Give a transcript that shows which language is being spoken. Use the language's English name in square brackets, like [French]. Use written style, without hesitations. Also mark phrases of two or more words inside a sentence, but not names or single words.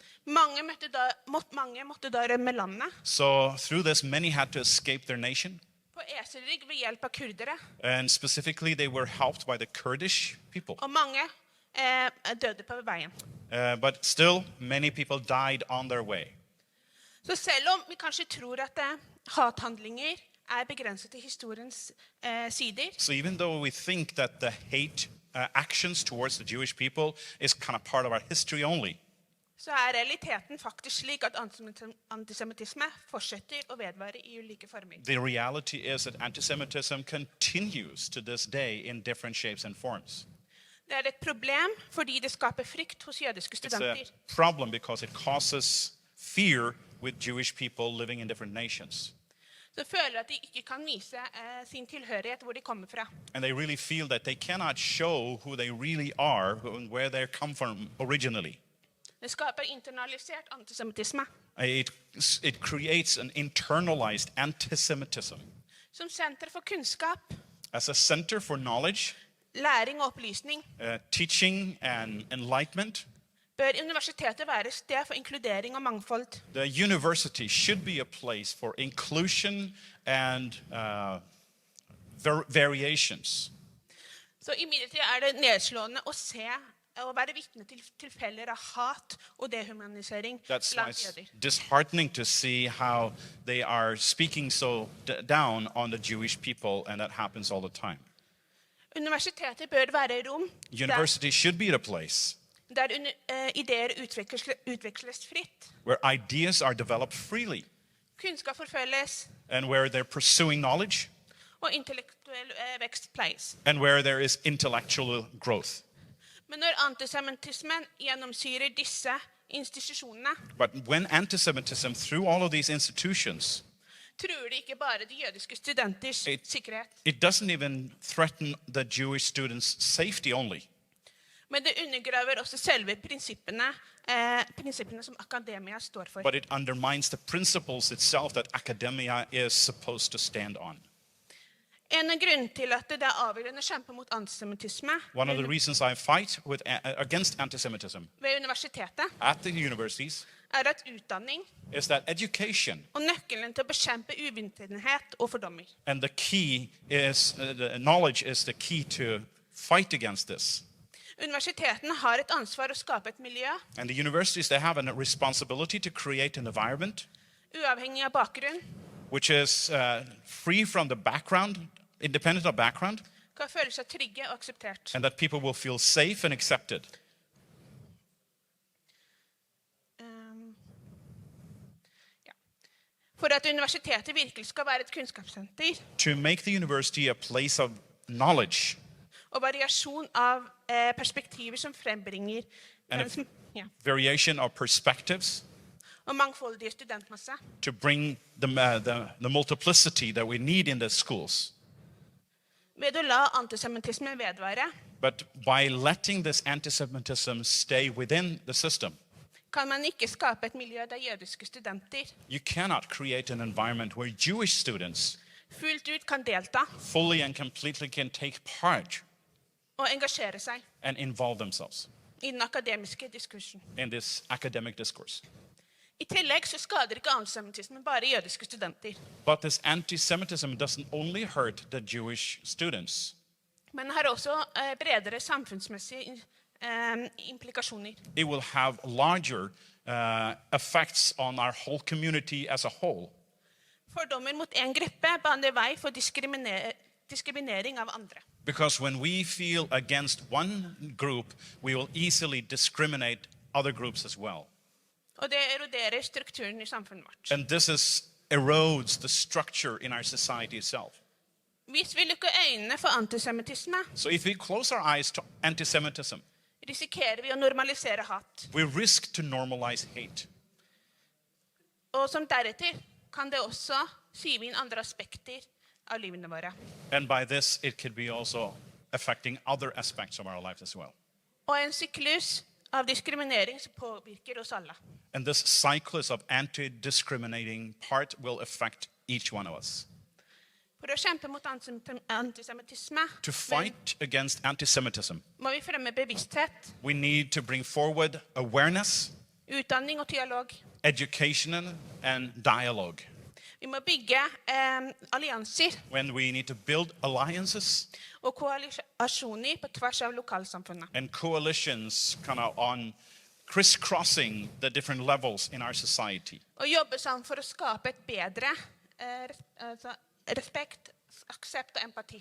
[Norwegian] Mange måtte da rømme landet [English] So through this, many had to escape their nation. [Norwegian] på eselrygg ved hjelp av kurdere. [English] And specifically, they were helped by the Kurdish people. [Norwegian] Og mange døde på veien. [English] But still, many people died on their way. [Norwegian] Så selv om vi kanskje tror at hathandlinger begrenset til historiens sider, [English] So even though we think that the hate actions towards the Jewish people is kind of part of our history only, [Norwegian] så realiteten faktisk slik at antisemittisme fortsetter å vedvare i ulike former. [English] the reality is that antisemitism continues to this day in different shapes and forms. [Norwegian] Det et problem fordi det skaper frykt hos jødiske [English] It's a [Norwegian] studenter. [English] problem because it causes fear with Jewish people living in different nations. [Norwegian] Så føler at de ikke kan vise sin tilhørighet hvor de kommer fra. [English] And they really feel that they cannot show who they really are and where they come from originally. [Norwegian] Det skaper internalisert antisemittisme. [English] It creates an internalized antisemitism. [Norwegian] Som senter for kunnskap, [English] As a center for knowledge, [Norwegian] læring og opplysning, [English] teaching and enlightenment, [Norwegian] bør universitetet være et sted for inkludering og mangfold. [English] the university should be a place for inclusion and variations. [Norwegian] Så imidlertid det nedslående å se og være vitne til tilfeller av hat og dehumanisering [English] That's why [Norwegian] blant [English] it's [Norwegian] jøder. [English] disheartening to see how they are speaking so down on the Jewish people, and that happens all the time. [Norwegian] Universitetet bør være rom [English] University should be a place [Norwegian] der ideer utveksles fritt, [English] where ideas are developed freely [Norwegian] kunnskap forfølges, [English] and where they're pursuing knowledge [Norwegian] og intellektuell intellektuell vekst pleies. [English] and where there is intellectual growth. [Norwegian] Men når antisemittismen gjennomsyrer disse institusjonene, [English] But when antisemitism, through all of these institutions, [Norwegian] truer det ikke bare de jødiske studenters sikkerhet, [English] it doesn't even threaten the Jewish students' safety only, [Norwegian] men det undergraver også selve prinsippene som akademia står for. [English] but it undermines the principles itself that academia is supposed to stand on. [Norwegian] En av grunnene til at det avgjørende å kjempe mot antisemittisme [English] One of the reasons I fight against antisemitism [Norwegian] ved universitetet [English] at the universities [Norwegian] at utdanning [English] is that education [Norwegian] og nøkkelen til å bekjempe uvitenhet og fordommer. [English] and the key is, knowledge is the key to fight against this. [Norwegian] Universitetene har et ansvar å skape et miljø, [English] And the universities, they have a responsibility to create an environment [Norwegian] uavhengig av bakgrunn, [English] which is free from the background, independent of background, [Norwegian] kan føle seg trygge og akseptert. [English] and that people will feel safe and accepted. [Norwegian] Ja. For at universitetet virkelig skal være et kunnskapssenter [English] To make the university a place of knowledge [Norwegian] og variasjon av perspektiver som frembringer [English] And ja, variation of perspectives, [Norwegian] og mangfoldige studentmasse, [English] to bring the multiplicity that we need in the schools. [Norwegian] ved å la antisemittismen vedvare, [English] But by letting this antisemitism stay within the system, [Norwegian] kan man ikke skape et miljø der jødiske studenter [English] you cannot create an environment where Jewish students [Norwegian] fullt ut kan delta [English] fully and completely can take part [Norwegian] og engasjere seg [English] and involve themselves [Norwegian] i den akademiske diskursen. [English] in this academic discourse. [Norwegian] I tillegg så skader ikke antisemittismen bare jødiske studenter, [English] But this anti-Semitism doesn't only hurt the Jewish students. [Norwegian] men har også bredere samfunnsmessige implikasjoner. [English] It will have larger effects on our whole community as a whole. [Norwegian] Fordommer mot en gruppe baner vei for diskriminering av andre. [English] Because when we feel against one group, we will easily discriminate other groups as well. [Norwegian] Og det eroderer strukturen i samfunnet vårt. [English] And this erodes the structure in our society itself. [Norwegian] Hvis vi lukker øynene for antisemittisme, [English] So if we close our eyes to anti-Semitism, [Norwegian] risikerer vi å normalisere hat. [English] we risk to normalize hate. [Norwegian] Og som deretter kan det også sive inn andre aspekter av livene våre. [English] And by this, it could be also affecting other aspects of our lives as well. [Norwegian] Og en syklus av diskriminering som påvirker oss alle. [English] And this cyclus of anti-discriminating part will affect each one of us. [Norwegian] For å kjempe mot antisemittisme [English] To fight against anti-Semitism, [Norwegian] må vi fremme bevissthet, [English] we need to bring forward awareness, [Norwegian] utdanning og dialog. [English] education, and dialogue. [Norwegian] Vi må bygge allianser [English] When we need to build alliances [Norwegian] og koalisjoner på tvers av lokalsamfunnet. [English] and coalitions kind of on crisscrossing the different levels in our society. [Norwegian] Og jobbe sammen for å skape et bedre respekt, aksept og empati.